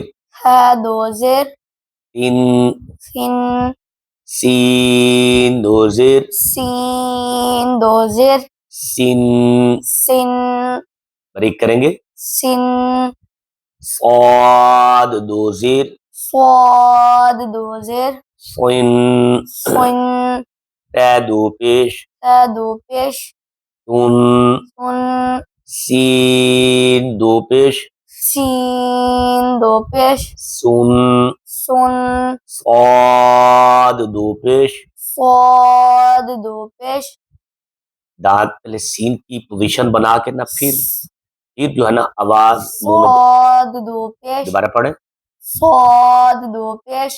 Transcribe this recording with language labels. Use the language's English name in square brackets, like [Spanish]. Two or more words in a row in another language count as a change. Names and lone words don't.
[Urdu] ہا دو زیر تین سن سین دو زیر سین دو زیر سن سن بریک کریں گے سن صاد دو زیر صاد دو زیر صن سن تے دو پیش تا دو پیش تن سن سین دو پیش سین دو پیش سن سن صاد دو پیش صاد دو پیش دانت پہلے سین کی پوزیشن بنا کے نا پھر جو ہے نا آواز منہ میں صاد دو پیش دوبارہ پڑھیں صاد دو پیش